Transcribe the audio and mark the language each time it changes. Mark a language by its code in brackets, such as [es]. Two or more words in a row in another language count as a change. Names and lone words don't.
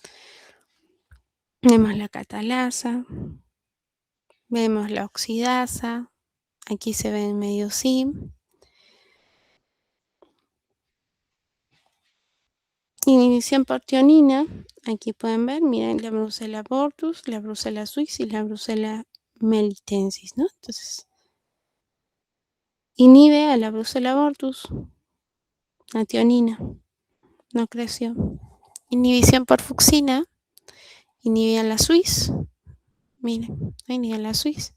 [es] Vemos la catalasa. Vemos la oxidasa. Aquí se ve en medio sim. Inhibición por tionina. Aquí pueden ver, miren, la Brucella abortus, la Brucella suis y la Brucella melitensis, ¿no? Entonces, inhibe a la Brucella abortus, la tionina, no creció. Inhibición por fucsina, inhibe a la suis, miren, inhibe a la suis.